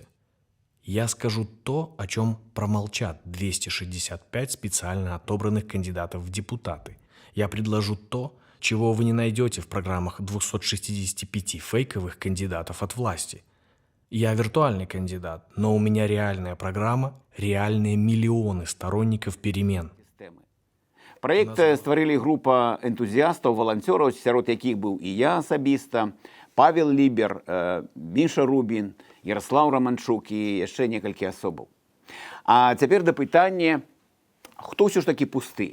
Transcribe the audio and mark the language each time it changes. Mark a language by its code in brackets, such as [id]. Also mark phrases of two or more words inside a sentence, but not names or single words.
[ru] Я скажу то, о чем промолчат 265 специально отобранных кандидатов в депутаты. Я предложу то, чего вы не найдете в программах 265 фейковых кандидатов от власти. Я виртуальный кандидат, но у меня реальная программа, реальные миллионы сторонников перемен. [be] Праект стварылі група энтузіястаў, валанцёраў, сярод якіх быў і я асабіста, Павел Лібер, Міша Рубін, Ярослав Романчук і яшчэ некалькі асобаў. А цяпер да пытання, хто ўсё ж такі пусты?